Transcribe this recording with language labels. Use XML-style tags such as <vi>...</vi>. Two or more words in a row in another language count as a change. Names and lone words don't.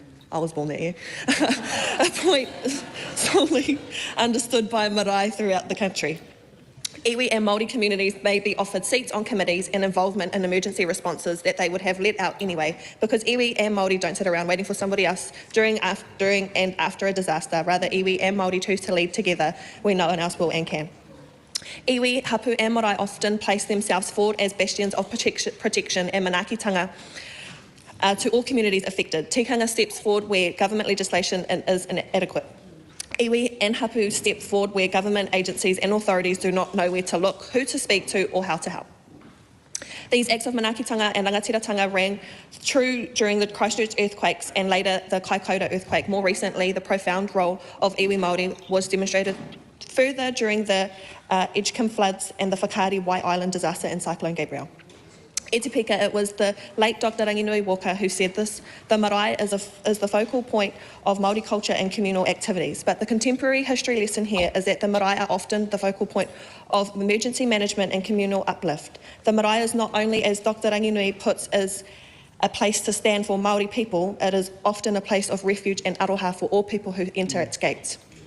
<en>I was born that year, a point solely understood by marae throughout the country. Iwi and Māori communities may be offered seats on committees and involvement in emergency responses that they would have let out anyway, because iwi and Māori don't sit around waiting for somebody else during and after a disaster. Rather, iwi and Māori choose to lead together when no one else will and can. Iwi, hapu and marae often place themselves forward as bastions of protection and manakitanga to all communities affected. Tikanga steps forward where government legislation is inadequate. Iwi and hapu step forward where government agencies and authorities do not know where to look, who to speak to or how to help. These acts of manakitanga and rangatiratanga rang true during the Christchurch earthquakes and later the Kaikoura earthquake. More recently, the profound role of</en> <mi>iwi Māori</mi> <en>was demonstrated further during the Edgecombe floods and the Whakaari White Island disaster and Cyclone Gabriel.</en> <mi>E te pika,</mi> <en>it was the late Dr. Ranginui Walker who said this: the marae is the focal point of Māori culture and communal activities. But the contemporary history lesson here is that the marae are often the focal point of emergency management and communal uplift. The marae is not only, as Dr. Ranginui puts, is a place to stand for Māori people, it is often a place of refuge and aroha for all people who enter its gates.</en>